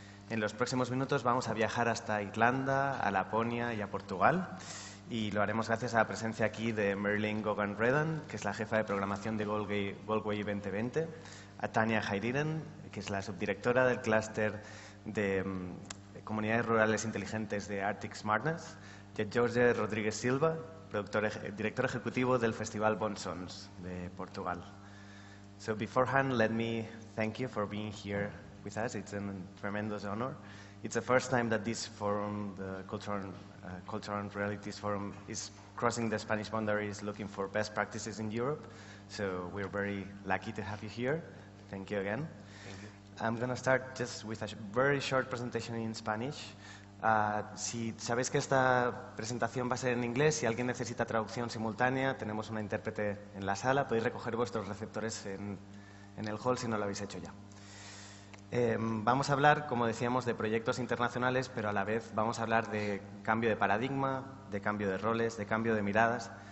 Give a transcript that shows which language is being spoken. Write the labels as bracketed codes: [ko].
[es] En los próximos minutos vamos a viajar hasta Irlanda, a Laponia y a Portugal, y lo haremos gracias a la presencia aquí de Marilyn Gaughan, que es la jefa de programación de Galway 2020, a Tanja Häyrynen, que es la subdirectora del clúster de comunidades rurales inteligentes de Arctic Smartness, y a Jorge Silva, director ejecutivo del Festival Bonsons de Portugal. [en] So beforehand, let me thank you for being here with us. It's a tremendous honor. It's the first time that this forum, the Cultural and Realities Forum, is crossing the Spanish boundaries looking for best practices in Europe. So we're very lucky to have you here. Thank you again. Thank you. I'm going to start just with a very short presentation in Spanish. [es] Si sabéis que esta presentación va a ser en inglés, si alguien necesita traducción simultánea, tenemos una intérprete en la sala. Podéis recoger vuestros receptores en el hall si no lo habéis hecho ya. Vamos a hablar, como decíamos, de proyectos internacionales, pero a la vez vamos a hablar de cambio de paradigma, de cambio de roles, de cambio de miradas.